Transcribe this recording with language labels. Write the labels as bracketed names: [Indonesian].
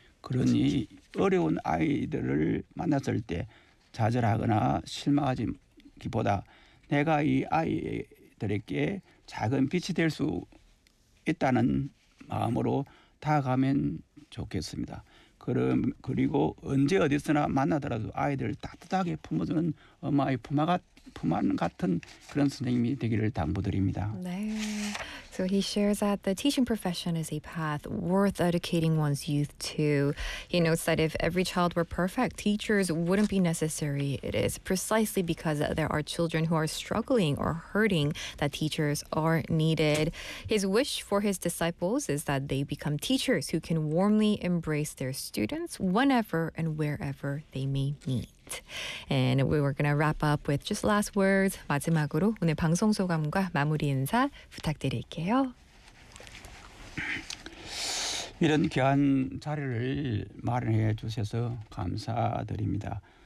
[Korean] 그러니 어려운 아이들을 만났을 때 좌절하거나 실망하기보다 내가 이 아이에게 작은 빛이 될수 있다는 마음으로 다가가면 좋겠습니다. 그리고 언제 어디서나 만나더라도 아이들을 따뜻하게 품어주는 엄마의 품안 같은 그런 선생님이 되기를 당부드립니다. [English] So he shares that the teaching profession is a path worth dedicating one's youth to. He notes that if every child were perfect, teachers wouldn't be necessary. It is precisely because there are children who are struggling or hurting that teachers are needed. His wish for his disciples is that they become teachers who can warmly embrace their students whenever and wherever they may meet. And we were going to wrap up with just last words. [Korean] 마지막으로 오늘 방송 소감과 마무리 인사 부탁드릴게요. 이런 귀한 자리를 마련해 주셔서 감사드립니다.